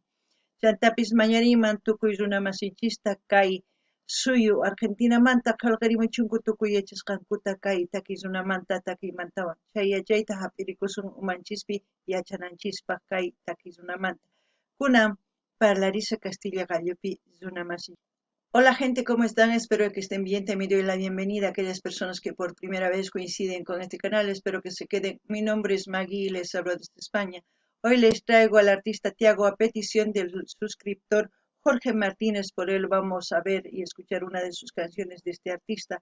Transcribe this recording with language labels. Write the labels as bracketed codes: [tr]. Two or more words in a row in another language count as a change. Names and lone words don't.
[qu] Chantapis mañariman tukuy runamasinchista kay suyu Argentinamanta qillqarimuchunku tukuy yachasqankuta kay takiy runamanta takiymantawan. Chay yachayta hap'irikusun umanchispi yachananchispaq kay takiy runamanta. Kunan parlarisa Castilla gallopi runamasin. [es] Hola gente, ¿cómo están? Espero que estén bien. También doy la bienvenida a aquellas personas que por primera vez coinciden con este canal. Espero que se queden. Mi nombre es Maggie y les hablo desde España. Hoy les traigo al artista Tiago a petición del suscriptor Jorge Martínez. Por él vamos a ver y escuchar una de sus canciones de este artista.